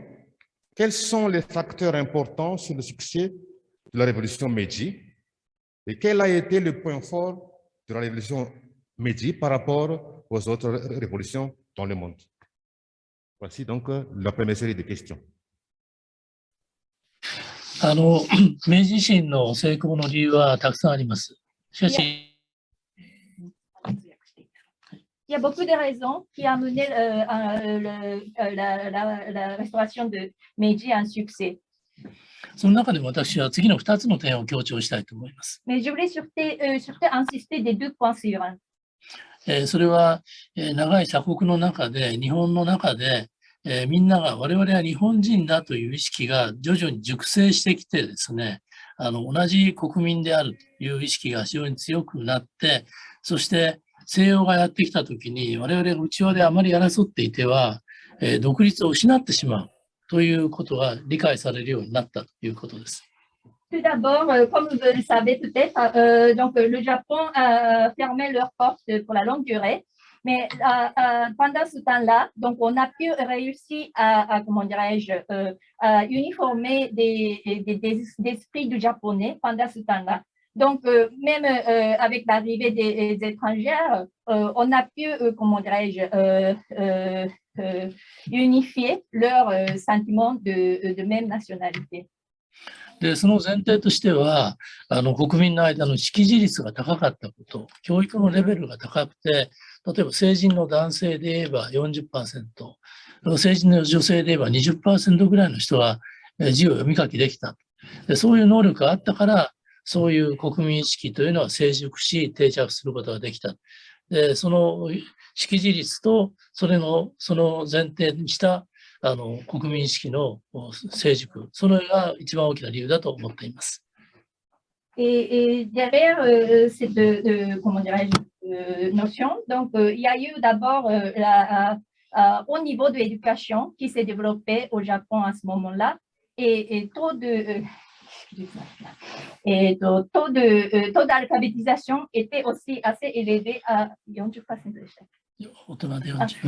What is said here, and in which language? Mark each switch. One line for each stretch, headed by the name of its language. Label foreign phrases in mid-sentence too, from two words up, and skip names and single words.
French: Quels sont les facteurs importants sur le succès de la révolution Meiji et quel a été le point fort de la révolution Meiji par rapport aux autres révolutions dans le monde? Voici donc la première série de questions.
Japanese: 明治維新の成功の理由はたくさんあります。しかし、
French: Il y a beaucoup de raisons qui ont mené la restauration de Meiji à un succès.
Japanese: その中でも私は次の2つの点を強調したいと思います。
French: Mais je voulais surtout insister des 2 points suivants.
Japanese: それは長い鎖国の中で、日本の中で、みんなが我々は日本人だという意識が徐々に熟成してきてですね、同じ国民であるという意識が非常に強くなって、そして西洋がやってきたときに我々が内輪であまり争っていては、独立を失ってしまうということが理解されるようになったということです。
French: Tout d'abord, comme vous le savez peut-être, donc le Japon a fermé leurs portes pour la longue durée. Mais pendant ce temps-là, donc on a pu réussir à comment dirais-je, à uniformer des esprits du japonais pendant ce temps-là. Donc même avec l'arrivée des étrangères, on a pu comment dirais-je, unifier leurs sentiments de même nationalité.
Japanese: で、その前提としては、国民の間の識字率が高かったこと、教育のレベルが高くて、例えば成人の男性で言えば 40%、成人の女性で言えば 20% ぐらいの人は字を読み書きできた。で、そういう能力があったから、そういう国民意識というのは成熟し、定着することができた。で、その識字率と、その前提にした国民意識の成熟、それが一番大きな理由だと思っています。
French: Et derrière cette comment dirais-je, notions. Donc, il y a eu d'abord au niveau de l'éducation qui s'est développé au Japon à ce moment-là, et taux d'alphabétisation était aussi assez élevé à 40% de l'échec.